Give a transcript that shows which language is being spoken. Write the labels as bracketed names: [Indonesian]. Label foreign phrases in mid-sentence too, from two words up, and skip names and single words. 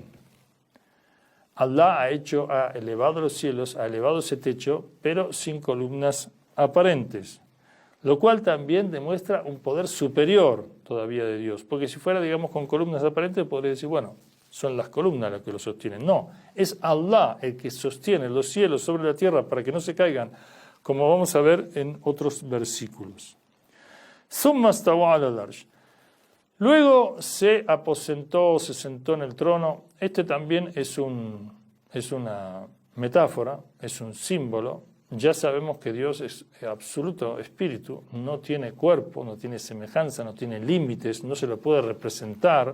[Spanish] Allah ha elevado los cielos, ha elevado ese techo, pero sin columnas aparentes, lo cual también demuestra un poder superior todavía de Dios, porque si fuera, digamos, con columnas aparentes, podría decir, bueno, son las columnas las que lo sostienen. No, es Allah el que sostiene los cielos sobre la tierra para que no se caigan, como vamos a ver en otros versículos. [Arabic] ثم استوى على العرش. [Spanish] Luego se aposentó, se sentó en el trono. Este también es una metáfora, es un símbolo. Ya sabemos que Dios es absoluto espíritu, no tiene cuerpo, no tiene semejanza, no tiene límites, no se lo puede representar.